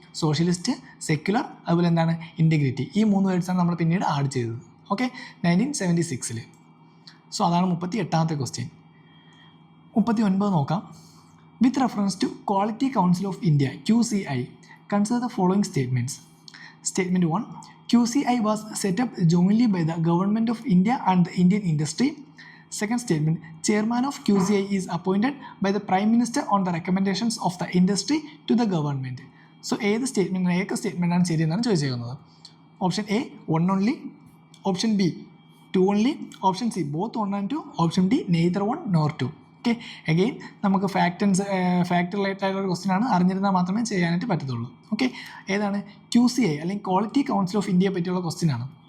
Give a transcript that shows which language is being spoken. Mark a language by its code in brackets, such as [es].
[ml] Socialist, secular, അതുപോലെ എന്താണ് integrity. ഈ 3 വേർഡ്സാണ് നമ്മൾ പിന്നീട് ആഡ് ചെയ്തത്. ഓക്കെ, 1976. സോ അതാണ് 38ാമത്തെ ക്വസ്റ്റ്യൻ. 39 നോക്കാം. [en] With reference to Quality Council of India QCI, consider the following statements. Statement 1. QCI was set up jointly by the Government of India and the Indian industry. Second statement. Chairman of QCI is appointed by the Prime Minister on the recommendations of the industry to the government. So [ml] ഏത് സ്റ്റേറ്റ്മെൻറ്റാണ് ശരിയെന്നാണ് ചോദിച്ചേക്കുന്നത്. [en] Option A 1 only, option B 2 only, option C both 1 and 2, option D neither 1 nor 2. [ml] Okay, again നമുക്ക് fact related ആയിട്ടുള്ള question ആണ്. അറിഞ്ഞിരുന്നാൽ മാത്രമേ ചെയ്യാനായിട്ട് പറ്റത്തുള്ളൂ. Okay, ഏതാണ്? QCI അല്ലെങ്കിൽ quality council of ഇന്ത്യയെ പറ്റിയുള്ള ക്വസ്റ്റ്യൻ ആണ്.